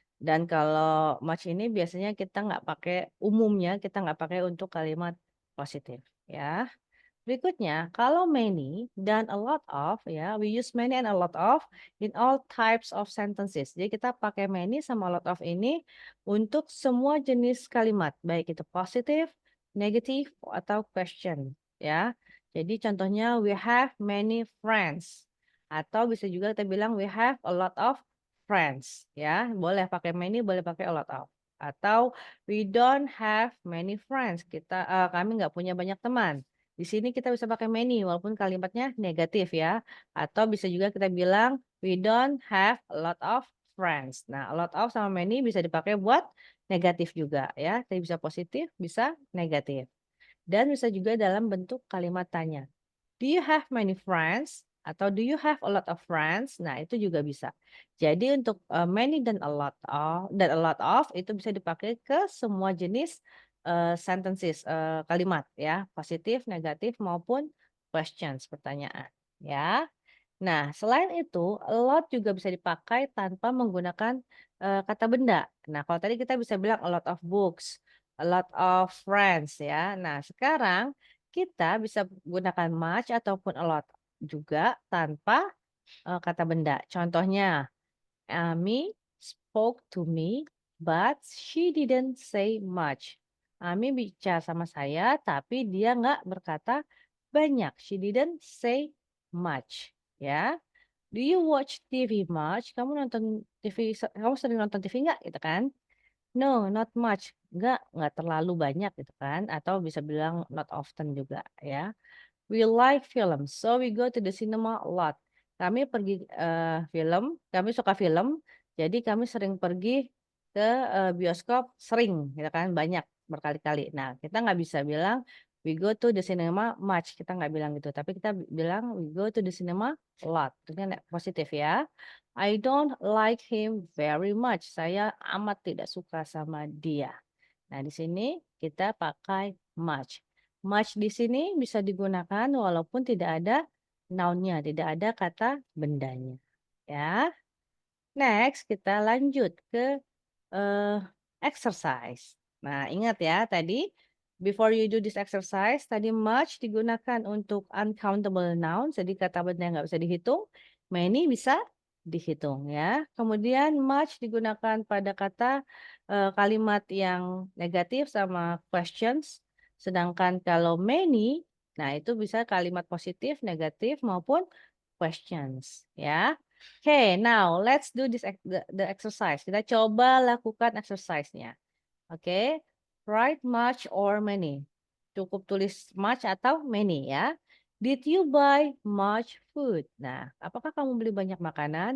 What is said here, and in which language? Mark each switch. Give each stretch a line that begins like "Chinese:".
Indonesian: Dan kalau much ini biasanya kita nggak pakai umumnya kita nggak pakai untuk kalimat positif ya. Berikutnya, kalau
English: many dan a lot of, ya, we use many and a lot of in all types of sentences.
Indonesian: Jadi kita pakai many sama a lot of ini untuk semua jenis kalimat, baik itu positif, negatif, atau question, ya.
English: Jadi contohnya we have many friends.
Indonesian: Atau bisa juga kita bilang
English: we have a lot of friends, ya.
Indonesian: Boleh pakai many, boleh pakai a lot of.
English: Atau we don't have many friends.
Indonesian: Kami nggak punya banyak teman. Di sini kita bisa pakai many walaupun kalimatnya negatif ya. Atau bisa juga kita bilang
English: we don't have a lot of friends.
Indonesian: Nah, a lot of sama many bisa dipakai buat negatif juga ya. Jadi bisa positif, bisa negatif. Dan bisa juga dalam bentuk kalimat tanya.
English: Do you have many friends? Atau do you have a lot of friends?
Indonesian: Nah, itu juga bisa. Jadi untuk many dan a lot of itu bisa dipakai ke semua jenis sentences, kalimat ya, positif, negatif maupun questions, pertanyaan, ya. Nah, selain itu, a lot juga bisa dipakai tanpa menggunakan kata benda. Nah, kalau tadi kita bisa bilang a lot of books, a lot of friends ya. Nah, sekarang kita bisa gunakan much ataupun a lot juga tanpa kata benda.
English: Contohnya, Ami spoke to me, but she didn't say much.
Indonesian: Ami bicara sama saya, tapi dia nggak berkata banyak.
English: She didn't say much. Ya, do you watch TV much?
Indonesian: Kamu nonton TV, kamu sering nonton TV nggak? Gitu kan?
English: No, not much.
Indonesian: Nggak terlalu banyak gitu kan? Atau bisa bilang not often juga ya.
English: We like film, so we go to the cinema a lot.
Indonesian: Kami pergi kami suka film, jadi kami sering pergi ke bioskop sering, gitu kan, banyak berkali-kali. Nah, kita nggak bisa bilang
English: we go to the cinema much,
Indonesian: kita nggak bilang gitu, tapi kita bilang
English: we go to the cinema a lot.
Indonesian: Itu kan positif ya.
English: I don't like him very much.
Indonesian: Saya amat tidak suka sama dia. Nah, di sini kita pakai much. Much di sini bisa digunakan walaupun tidak ada noun-nya, tidak ada kata bendanya. Ya. Next, kita lanjut ke eh, exercise. Nah, ingat ya tadi
English: before you do this exercise,
Indonesian: tadi much digunakan untuk uncountable nouns, jadi kata benda yang nggak bisa dihitung. Many bisa dihitung ya. Kemudian much digunakan pada kata kalimat yang negatif sama questions. Sedangkan kalau many, nah itu bisa kalimat positif, negatif maupun questions ya.
English: Okay, now let's do the exercise.
Indonesian: Kita coba lakukan exercise-nya.
English: Oke, write much or many.
Indonesian: Cukup tulis much atau many ya.
English: Did you buy much food?
Indonesian: Nah, apakah kamu beli banyak makanan?